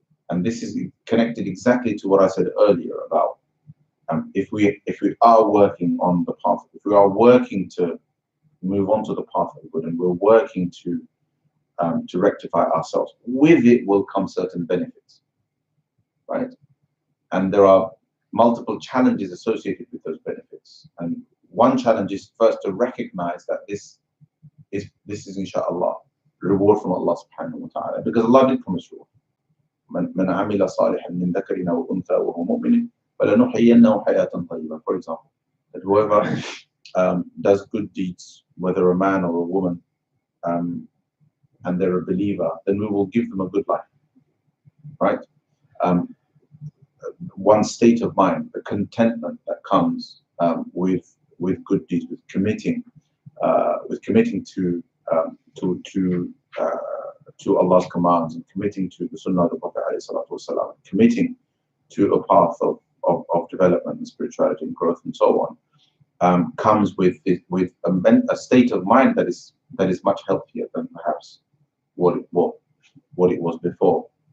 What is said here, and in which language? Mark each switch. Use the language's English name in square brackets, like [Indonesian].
[English] And this is connected exactly to what I said earlier about if we are working on the path, if we are working to move on to the path of good, and we're working to rectify ourselves, with it will come certain benefits, right? And there are multiple challenges associated with those benefits. And one challenge is first to recognize that this is inshallah reward from Allah subhanahu wa ta'ala, because Allah did promise reward. [Arabic] من عمل صالحا من ذكر أو أنثى وهو مؤمن فلنحيينه حياة طيبة. [English] For example, that whoever does good deeds, whether a man or a woman, and they're a believer, then we will give them a good life, right? One state of mind, the contentment that comes with good deeds, with committing to Allah's commands, and committing to the Sunnah of the Prophet ﷺ, committing to a path of development and spirituality and growth and so on, comes with a state of mind that is much healthier than perhaps what it was before.